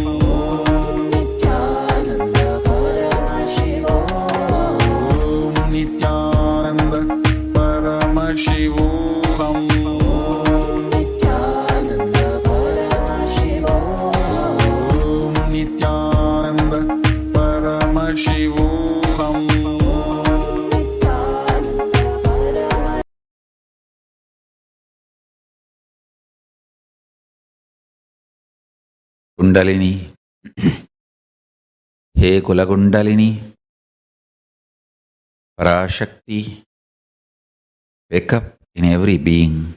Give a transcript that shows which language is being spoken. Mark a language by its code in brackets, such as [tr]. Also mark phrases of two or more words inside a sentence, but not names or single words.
[sa] नित्यानन्द परमशिवोऽहम्. ओम् नित्यानन्द परमशिवोऽहम्. नित्यानन्द परमशिवोऽहम्. ओम् नित्यानन्द परमशिवोऽहम्. ಕುಂಡಲಿನಿ ಹೇ ಕುಲಕುಂಡಲಿನಿ ಪರಾಶಕ್ತಿ [en] wake up in every being